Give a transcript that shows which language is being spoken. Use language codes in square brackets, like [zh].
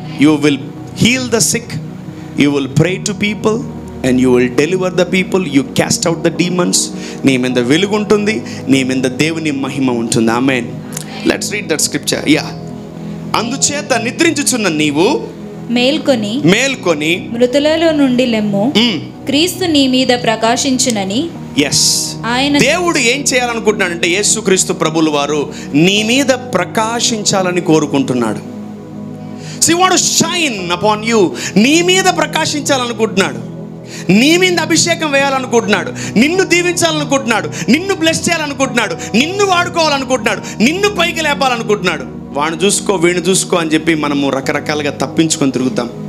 [en] You will heal the sick, you will pray to people and you will deliver the people, you cast out the demons. [te] నీ మీద వెలుగు ఉంటుంది, నీ మీద దేవుని మహిమ ఉంటుంది. ఆమేన్. [en] Let's read that scripture. [te] అందుచేత నిద్రించుచున్న నీవు మేల్కొని మృతులలో నుండి లెమ్ము, క్రీస్తు నీ మీద ప్రకాశించునని. ఆయన దేవుడు ఏం చేయాలనుకుంటున్నాడంటే, యేసుక్రీస్తు ప్రభువుల వారు నీ మీద ప్రకాశించాలని కోరుకుంటున్నాడు. [en] So he want to shine upon you. [te] నీ మీద ప్రకాశించాలనుకుంటున్నాడు, నీ మీద అభిషేకం వేయాలనుకుంటున్నాడు, నిన్ను దీవించాలనుకుంటున్నాడు, నిన్ను బ్లెస్ చేయాలనుకుంటున్నాడు, నిన్ను వాడుకోవాలనుకుంటున్నాడు, నిన్ను పైకి లేపాలనుకుంటున్నాడు. వాడిని చూసుకో, వీడిని చూసుకో అని చెప్పి మనము రకరకాలుగా తప్పించుకొని తిరుగుతాం.